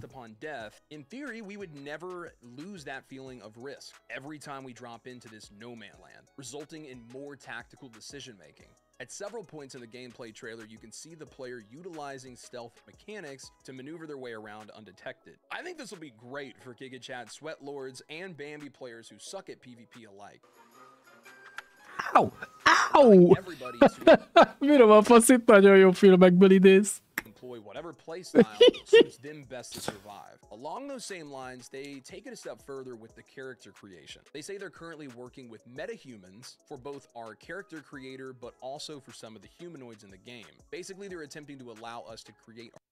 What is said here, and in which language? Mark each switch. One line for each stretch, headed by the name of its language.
English: Upon death, in theory, we would never lose that feeling of risk every time we drop into this no man land, resulting in more tactical decision making. At several points in the gameplay trailer, you can see the player utilizing stealth mechanics to maneuver their way around undetected. I think this will be great for Giga Chad sweat lords and Bambi players who suck at PvP alike. Ow! Ow!
Hungarian: Miről van fasz, itt nagyon jó filmekből idéz.
English: Employ whatever playstyle suits them best to survive. Along those same lines, they take it a step further with the character creation. They say they're currently working with metahumans for both our character creator, but also for some of the humanoids in the game. Basically, they're attempting to allow us to create...